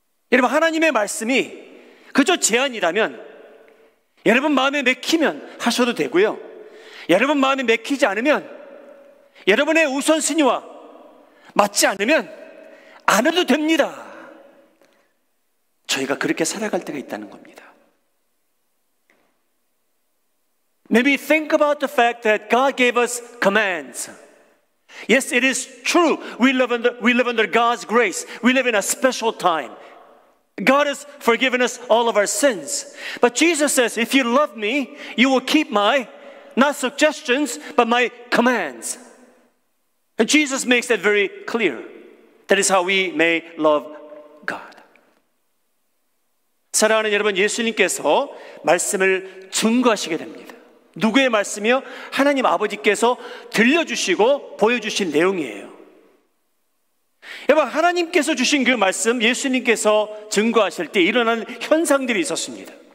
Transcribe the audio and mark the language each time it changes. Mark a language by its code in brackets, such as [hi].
[ko] 여러분, 하나님의 말씀이 그저 제안이라면 여러분 마음에 맥히면 하셔도 되고요, 여러분 마음에 맥히지 않으면, 여러분의 우선순위와 맞지 않으면 안 해도 됩니다. 저희가 그렇게 살아갈 때가 있다는 겁니다. [en] Maybe think about the fact that God gave us commands. Yes, it is true. We live under God's grace. We live in a special time. God has forgiven us all of our sins. But Jesus says, if you love me, you will keep my, not suggestions, but my commands. And Jesus makes that very clear. That is how we may love God. [ko] 사랑하는 여러분, 예수님께서 말씀을 증거하시게 됩니다. 누구의 말씀이요? 하나님 아버지께서 들려주시고 보여주신 내용이에요. 여러분, 하나님께서 주신 그 말씀, 예수님께서 증거하실 때 일어나는 현상들이 있었습니다.